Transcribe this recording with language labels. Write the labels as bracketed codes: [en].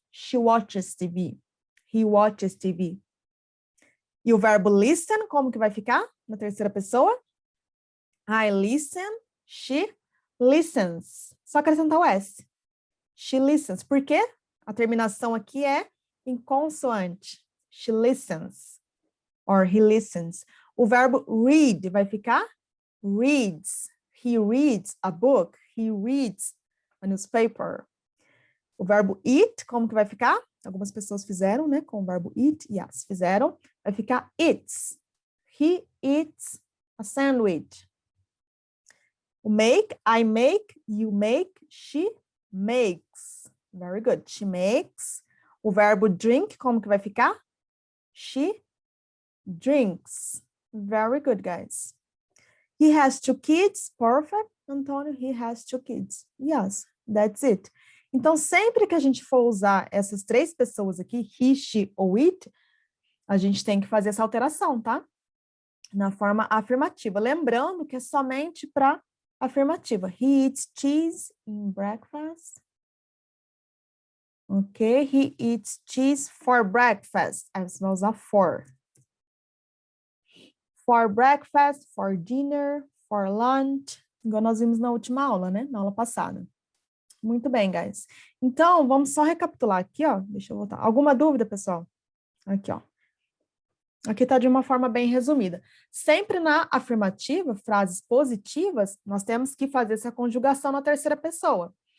[en] She watches TV. He watches TV. [pt] E o verbo listen, como que vai ficar na terceira pessoa? [en] I listen, she listens. [pt] Só acrescentar o S. [en] She listens. [pt] Por quê? A terminação aqui é em consoante. [en] She listens. Or he listens. [pt] O verbo read vai ficar reads. [en] He reads a book. He reads a newspaper. [pt] O verbo eat, como que vai ficar? Algumas pessoas fizeram, né? Com o verbo eat, yes, fizeram. Vai ficar eats. [en] He eats a sandwich. O make, I make, you make, she makes. Very good. She makes. [pt] O verbo drink, como que vai ficar? [en] She drinks. Very good, guys. He has 2 kids. Perfect. Antônio, he has 2 kids. Yes, that's it. [pt] Então, sempre que a gente for usar essas 3 pessoas aqui, he, she ou it, a gente tem que fazer essa alteração, tá? Na forma afirmativa. Lembrando que é somente para afirmativa. [en] He eats cheese in breakfast. Ok, he eats cheese for breakfast. [pt] Aí você vai usar for. [en] For breakfast, for dinner, for lunch. [pt] Igual nós vimos na última aula, né? Na aula passada. Muito bem, guys. Então, vamos só recapitular aqui, ó. Deixa eu voltar. Alguma dúvida, pessoal? Aqui, ó. Aqui está de uma forma bem resumida. Sempre na afirmativa, frases positivas, nós temos que fazer essa conjugação na terceira pessoa.